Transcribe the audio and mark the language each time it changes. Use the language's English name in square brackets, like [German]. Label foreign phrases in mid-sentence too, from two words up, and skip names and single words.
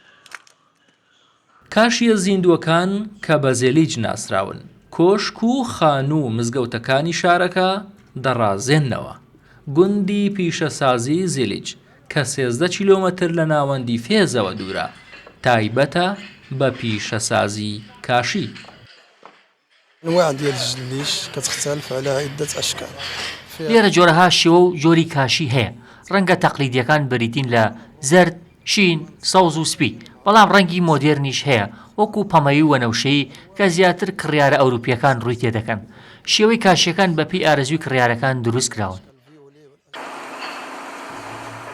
[Central Kurdish] کاشیە زیندووەکان کە بە زێلیج ناسراون کۆشک و خان و مزگەوتەکانی شارەکە دەڕازێننەوە. گوندی پیشەسازی زێلیج کە 13 کیلۆمەتر لە ناوەندی فێزەوە دوورە تایبەتە بە پیشەسازی کاشی. [Arabic] أنواع ديال الجليش كتختلف على عدة أشكال. [Central Kurdish] لێرە جۆرەها شێوە و جۆری کاشی هەیە. ڕەنگە تەقلیدیەکان بریتین لە زەرد، شین، سەوز و سپی، بەڵام ڕەنگی مۆدێرنیش هەیە وەکو پەمەیی و وەنەوشەیی کە زیاتر کڕیارە ئەوروپیەکان ڕووی تێدەکەن. شێوەی کاشیەکان بەپێی ئارەزوی کڕیارەکان دروست کراون.